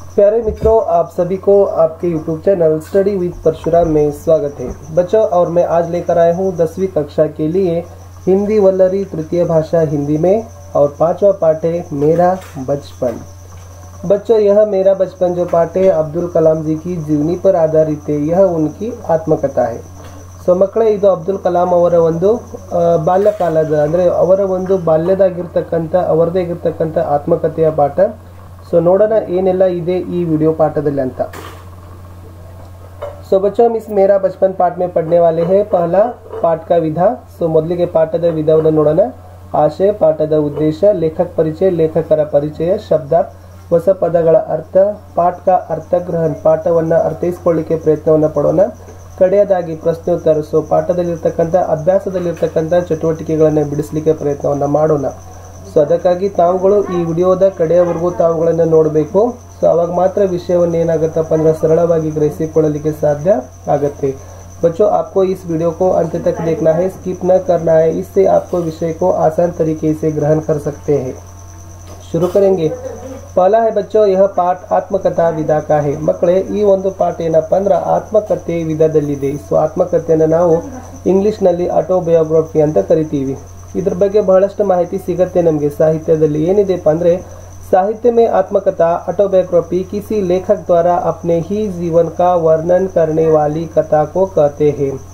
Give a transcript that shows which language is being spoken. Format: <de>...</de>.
<hi>प्यारे मित्रों, आप सभी को आपके YouTube channel study with Parshuram में स्वागत है। बच्चों, और मैं आज लेकर आया हूँ 10वीं कक्षा के लिए हिंदी वल्लरी तृतीय भाषा हिंदी में, और 5वां पाठ है मेरा बचपन। बच्चों, यह मेरा बचपन जो पाठ है अब्दुल कलाम जी की जीवनी पर आधारित है। यह उनकी आत्मकथा है।</hi> <kn>ಸೊ ಮಕ್ಕಳೇ, ಇದು ಅಬ್ದುಲ್ ಕಲಾಂ ಅವರ ಒಂದು ಬಾಲ್ಯಕಾಲದ ಅಂದರೆ ಅವರ ಒಂದು ಬಾಲ್ಯದಾಗಿರ್ತಕ್ಕಂಥ ಅವರದೇ ಆಗಿರ್ತಕ್ಕಂಥ ಆತ್ಮಕಥೆಯ ಪಾಠ। ಸೊ ನೋಡೋಣ ಏನೆಲ್ಲ ಇದೆ ಈ ವಿಡಿಯೋ ಪಾಠದಲ್ಲಿ ಅಂತ।</kn> <hi>सो बच्चों, हम इस मेरा बचपन पाठ में पढ़ने वाले हैं पहला पाठ का विधा।</hi> <kn>सो ಮೊದಲಿಗೆ ಪಾಠದ ವಿಧಾನವನ್ನು ನೋಡೋಣ। ಆಶಯ, ಪಾಠದ ಉದ್ದೇಶ, ಲೇಖಕ ಪರಿಚಯ, ಲೇಖಕರ ಪರಿಚಯ, ಶಬ್ದಾರ್ಥ, ಹೊಸ ಪದಗಳ ಅರ್ಥ, ಪಾಠಕ ಅರ್ಥಗ್ರಹಣ, ಪಾಠವನ್ನು ಅರ್ಥೈಸಿಕೊಳ್ಳಿಕ್ಕೆ ಪ್ರಯತ್ನವನ್ನು ಪಡೋಣ। ಕಡೆಯದಾಗಿ ಪ್ರಶ್ನೋತ್ತರ। ಸೊ ಪಾಠದಲ್ಲಿರ್ತಕ್ಕಂಥ ಅಭ್ಯಾಸದಲ್ಲಿರ್ತಕ್ಕಂಥ ಚಟುವಟಿಕೆಗಳನ್ನು ಬಿಡಿಸಲಿಕ್ಕೆ ಪ್ರಯತ್ನವನ್ನು ಮಾಡೋಣ। ಸೊ ಅದಕ್ಕಾಗಿ ತಾವುಗಳು ಈ ವಿಡಿಯೋದ ಕಡೆಯವರೆಗೂ ತಾವುಗಳನ್ನು ನೋಡಬೇಕು। ಸೊ ಅವಾಗ ಮಾತ್ರ ವಿಷಯವನ್ನು ಏನಾಗುತ್ತಪ್ಪ ಅಂದ್ರೆ ಸರಳವಾಗಿ ಗ್ರಹಿಸಿಕೊಳ್ಳಲಿಕ್ಕೆ ಸಾಧ್ಯ ಆಗುತ್ತೆ।</kn> <hi>बच्चों, आपको इस वीडियो को अंत तक देखना है, स्किप न करना है। इससे आपको विषय को आसान तरीके से ग्रहण कर सकते हैं। शुरू करेंगे। पहला है बच्चों, यह पाठ आत्मकथा विधा का है।</hi> <kn>मಕ್ಕಳೇ, ಈ ಒಂದು ಪಾಠ ಏನಪ್ಪಾ ಅಂದ್ರೆ ಆತ್ಮಕಥೆ ವಿಧದಲ್ಲಿದೆ। ಸೊ ಆತ್ಮಕಥೆಯನ್ನು ನಾವು ಇಂಗ್ಲಿಷ್ನಲ್ಲಿ ಆಟೋಬಯೋಗ್ರಫಿ ಅಂತ ಕರಿತೀವಿ। ಇದ್ರ ಬಗ್ಗೆ ಬಹಳಷ್ಟು ಮಾಹಿತಿ ಸಿಗುತ್ತೆ ನಮಗೆ ಸಾಹಿತ್ಯದಲ್ಲಿ। ಏನಿದೆಪ್ಪ ಅಂದ್ರೆ</kn> <hi>साहित्य में आत्मकथा ऑटोबायोग्राफी किसी लेखक द्वारा अपने ही जीवन का वर्णन करने वाली कथा को कहते हैं।</hi>